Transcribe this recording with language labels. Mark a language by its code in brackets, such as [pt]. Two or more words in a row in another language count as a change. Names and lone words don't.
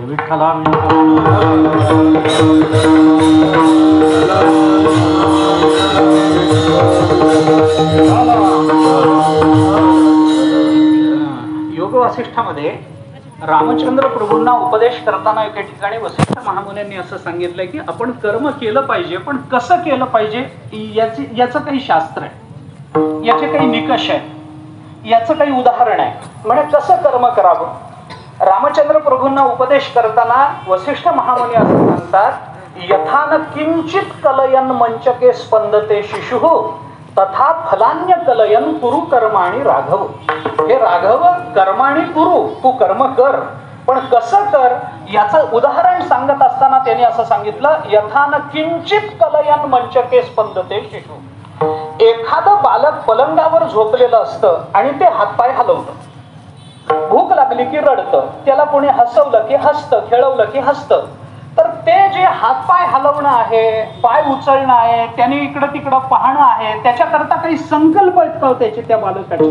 [mr] विठ्ठला योग वासिष्ठामध्ये रामचंद्र प्रभूंना उपदेश करताना एका ठिकाणी वसिष्ठ महामुनींनी असं सांगितलंय की आपण कर्म केलं पाहिजे, पण कसं केलं पाहिजे याचं काही शास्त्र आहे, याचे काही निकष आहे, याचं काही उदाहरण आहे. म्हणजे कसं कर्म करावं. रामचंद्र प्रभूंना उपदेश करताना वसिष्ठ महामुनी असं सांगतात, [sa] यथान किंचित कलयन मंचके स्पंदते शिशुः तथा फलान्य कलयन कुरु कर्माणि राघव. हे राघव कर्माणि कुरु, [mr] तू कर्म कर, पण कसं कर याचं उदाहरण सांगत असताना त्यांनी असं सांगितलं, [sa] यथान किंचित कलयन मंचके स्पंदते शिशु. [mr] एखादं बालक पलंगावर झोपलेलं असतं आणि ते हातपाय हलवतं. भूक लागली की रडतं, त्याला कोणी हसवलं की हसतं, खेळवलं की हसतं. तर ते जे हातपाय हलवणं आहे, पाय उचलणं आहे, त्याने इकडं तिकडं पाहणं आहे, त्याच्याकरता काही संकल्प आहेत का त्याचे त्या बालकाचे?